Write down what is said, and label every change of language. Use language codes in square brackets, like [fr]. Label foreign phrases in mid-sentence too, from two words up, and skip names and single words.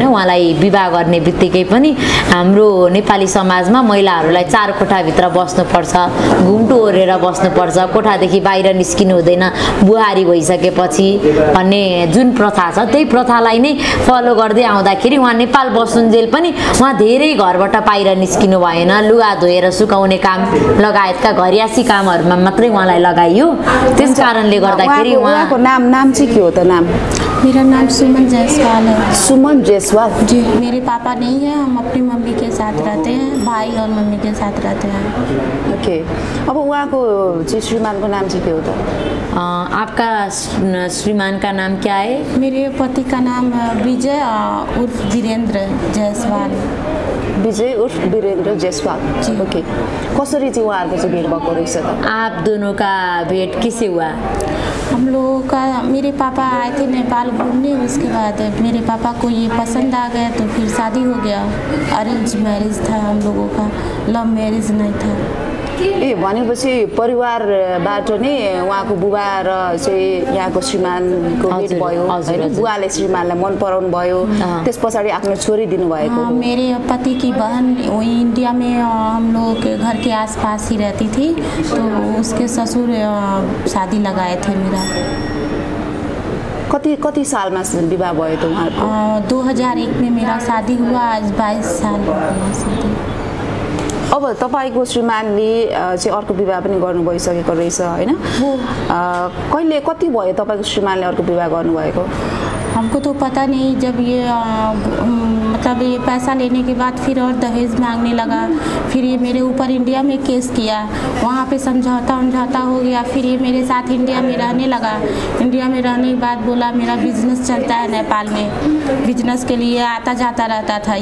[ne] उहाँलाई विवाह गर्ने बित्तिकै पनि हाम्रो नेपाली समाजमा महिलाहरूलाई 4 कोठाभित्र बस्नुपर्छ, घुम्टो ओरेर बस्नुपर्छ, कोठादेखि बाहिर निस्किनु हुँदैन बुहारी भइसकेपछि भन्ने जुन प्रथा छ त्यही प्रथालाई नै फलो गर्दै आउँदाखेरि उहाँ नेपाल बस्नुन्जेल पनि उहाँ धेरै घरबाट बाहिर निस्किनु भएन। लुगा धोएर सुकाउने काम लगायतका घरियासी कामहरूमा मात्रै उहाँलाई लगाइयो। त्यस कारणले गर्दाखेरि उहाँको नाम चाहिँ के हो त? नाम? [hi] मेरा नाम सुमन जायसवाल है। सुमन जायसवाल जी। मेरे पापा नहीं है, हम अपनी मम्मी के साथ रहते हैं, भाई और मम्मी के साथ रहते हैं। ओके। [ne] अब उहाँको चाहिँ श्रीमान को नाम चाहिँ के हो त? [hi] आपका श्रीमान का नाम क्या है? मेरे पति का नाम विजय उर्फ वीरेंद्र जायसवाल। विजय उर्फ वीरेंद्र जायसवाल। ओके। [ne] कसरी चाहिँ उहाँहरूको चाहिँ भेट भएको रहेछ त? [hi] आप दोनों का भेट किससे हुआ? हम लोगों का, मेरे पापा आए थे नेपाल घूमने, उसके बाद मेरे पापा को ये पसंद आ गया तो फिर शादी हो गया। [en] arrange marriage [hi] था हम लोगों का, [en] love marriage [hi] नहीं था। [ne] ए भनेपछि परिवारबाट नै उहाँको बुबा र चाहिँ यहाँको श्रीमानको भेट भयो हैन? बुवाले श्रीमानलाई मन पराउनु भयो, त्यस पछाडि आफ्नो छोरी दिनुभएको। [hi] मेरे पति की बहन वही इंडिया में हम लोग के घर के आसपास ही रहती थी, तो उसके ससुर शादी लगाए थे मेरा। [ne] कति सालमा विवाह भयो त उहाँको? [hi] 2001 में मेरा शादी हुआ, आज 22 साल हो गया शादी। [ne] अब तपाईको श्रीमानले चाहिँ अर्को विवाह पनि गर्नु भइसकेको रहेछ हैन? कहिले कति भयो तपाईको श्रीमानले अर्को विवाह गर्नुभएको? [hi] हमको तो पता नहीं। जब ये मतलब ये पैसा लेने के बाद फिर और दहेज मांगने लगा, फिर ये मेरे ऊपर इंडिया में केस किया, वहाँ पे समझौता हो गया। फिर ये मेरे साथ इंडिया में रहने लगा। इंडिया में रहने के बाद बोला मेरा बिजनेस चलता है नेपाल में, बिजनेस के लिए आता जाता रहता था।